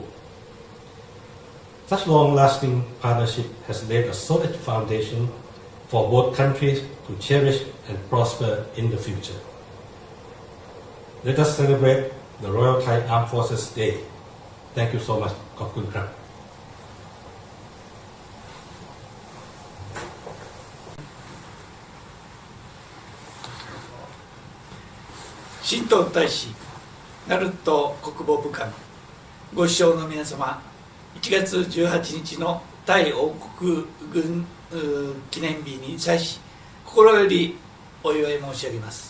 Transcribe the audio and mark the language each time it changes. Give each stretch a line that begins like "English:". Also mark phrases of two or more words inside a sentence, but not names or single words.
English: Such long-lasting partnership has laid a solid foundation for both countries to cherish and prosper in the future. Let us celebrate the Royal Thai Armed Forces Day. Thank you so much.
Thai: ขอบคุณครับ
Japanese: 新党大使ナルト国防部官ご視聴の皆様、1月18日のタイ王国軍記念日に際し心よりお祝い申し上げます。